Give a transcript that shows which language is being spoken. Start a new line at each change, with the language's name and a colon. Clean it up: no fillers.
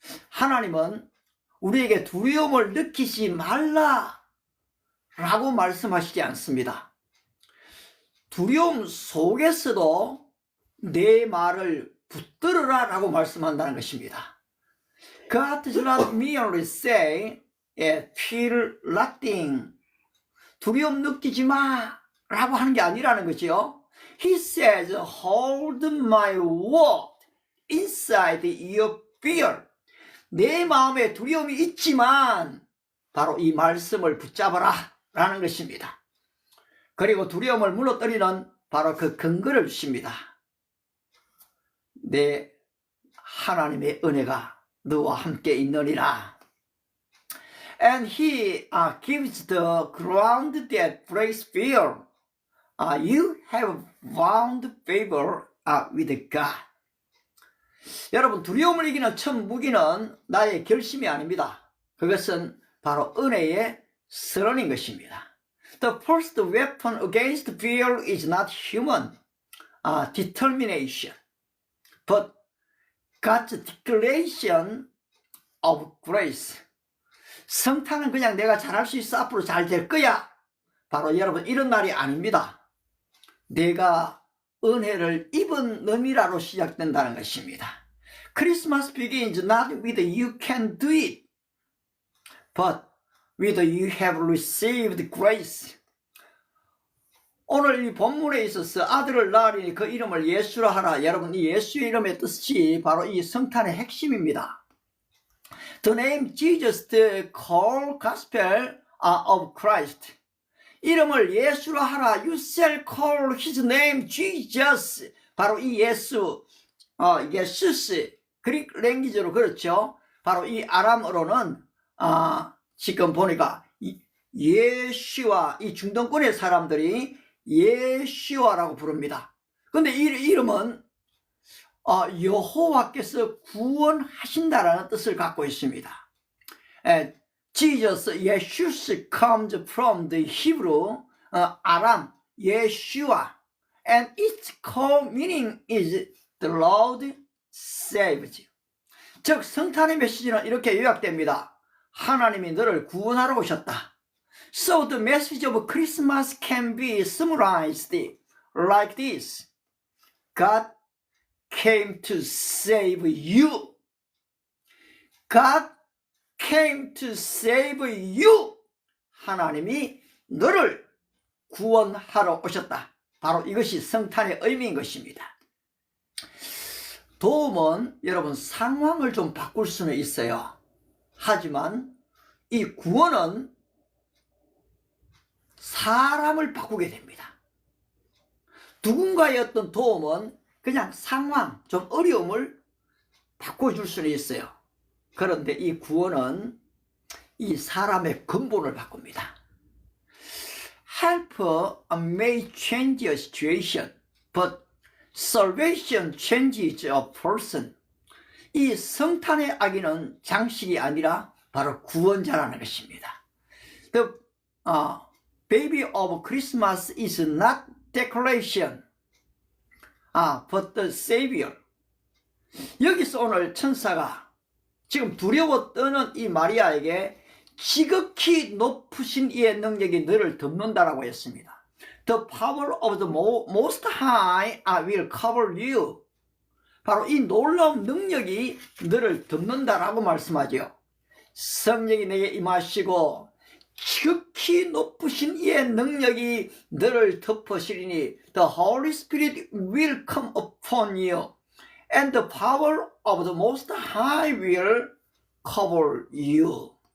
Korean: 하나님은 우리에게 두려움을 느끼지 말라 라고 말씀하시지 않습니다. 두려움 속에서도 내 말을 붙들으라 라고 말씀한다는 것입니다.
English: God does not merely say, feel nothing.
Korean: 두려움 느끼지 마 라고 하는 게 아니라는 거죠.
English: He says, hold my word inside your fear.
Korean: 내 마음에 두려움이 있지만 바로 이 말씀을 붙잡아라 라는 것입니다. 그리고 두려움을 무너뜨리는 바로 그 근거를 주십니다. 내 하나님의 은혜가 너와 함께 있느니라.
English: And he gives the ground that breaks fear. You have found favor with God.
Korean: 여러분, 두려움을 이기는 첫 무기는 나의 결심이 아닙니다. 그것은 바로 은혜의 선언인 것입니다.
English: The first weapon against fear is not human determination, but God's declaration of grace.
Korean: 성탄은 그냥 내가 잘할 수 있어, 앞으로 잘 될 거야. 바로 여러분, 이런 말이 아닙니다. 내가 은혜를 입은 놈이라로 시작된다는 것입니다.
English: Christmas begins not with you can do it, but with you have received grace.
Korean: 오늘 이 본문에 있어서 아들을 낳으리니 그 이름을 예수라 하라. 여러분, 이 예수의 이름의 뜻이 바로 이 성탄의 핵심입니다.
English: The name Jesus, the whole gospel of Christ.
Korean: 이름을 예수라 하라.
English: You shall call his name Jesus.
Korean: 바로 이 예수, 예수스, 그릭 랭귀지로 그렇죠. 바로 이 아람어로는 지금 보니까 예수와 이 중동권의 사람들이 예수와라고 부릅니다. 근데 이 이름은 여호와께서 구원하신다라는 뜻을 갖고 있습니다.
English: Jesus, 예수스 comes from the Hebrew 아람 예수와, and its core meaning is the Lord saves.
Korean: 즉 성탄의 메시지는 이렇게 요약됩니다. 하나님이 너를 구원하러 오셨다.
English: So the message of Christmas can be summarized like this. God came to save you. God came to save you.
Korean: 하나님이 너를 구원하러 오셨다. 바로 이것이 성탄의 의미인 것입니다. 도움은 여러분 상황을 좀 바꿀 수는 있어요. 하지만 이 구원은 사람을 바꾸게 됩니다. 누군가의 어떤 도움은 그냥 상황, 좀 어려움을 바꿔줄 수는 있어요. 그런데 이 구원은 이 사람의 근본을 바꿉니다.
English: Help may change a situation, but salvation changes a person.
Korean: 이 성탄의 아기는 장식이 아니라 바로 구원자라는 것입니다.
English: The baby of Christmas is not decoration, but the Savior.
Korean: 여기서 오늘 천사가 지금 두려워 떠는 이 마리아에게 지극히 높으신 이의 능력이 너를 덮는다라고 했습니다.
English: The power of the most high will cover you.
Korean: 바로 이 놀라운 능력이 너를 덮는다라고 말씀하죠. 성령이 내게 임하시고 지극히 높으신 이의 능력이 너를 덮으시리니
English: The Holy Spirit will come upon you and the power of the Most High will cover you.